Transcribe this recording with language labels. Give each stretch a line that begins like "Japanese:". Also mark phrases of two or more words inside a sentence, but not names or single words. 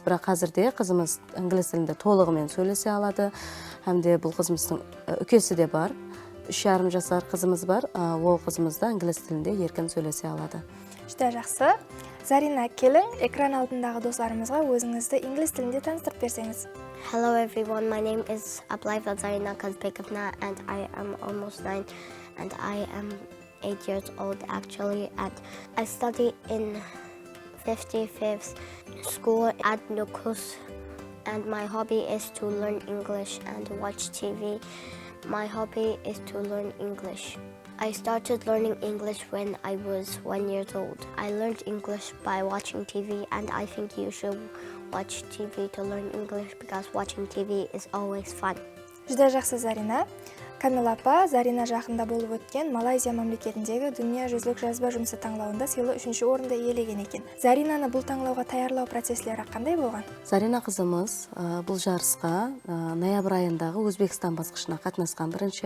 Kara-Kalpak: Бірақ қазірде қызымыз инглиз тілінде толығымен сөйлесе алады. Әмде бұл қызымыздың үкесі де бар. 3,5 жасар қызымыз бар. Ол қызымыз да инглиз тілінде еркін сөйлесе алады. Жүдә жақсы. Зарина, келің экран алдындағы достарымызға өзіңізді инглиз тілінде таныстырып берсеңіз.
English: Hello everyone, my name is Ablayeva Zarina Kazbekovna and I am almost 9 and I am 8 years old actually, and I study in 55th school at Nukus, and my hobby is to learn English and watch TV. My hobby is to learn English. I started learning English when I was 1 year old. I learned English by watching TV, and I think you should watch TV to learn English because watching TV is always fun.
Kara-Kalpak: Жүдә жақсы, Зарина. Камила апа, Зарина жақында болып өткен Малайзия мемлекетіндегі дүниежүзілік жазба жұмысы таңлауында сыйлы 3-ші орынды иелеген екен. Заринаны бұл таңлауға таярлау процесслері қандай болған? Зарина қызымыз бұл жарысқа ноябрь айындағы Өзбекстан басқышына қатынасқан бірінші.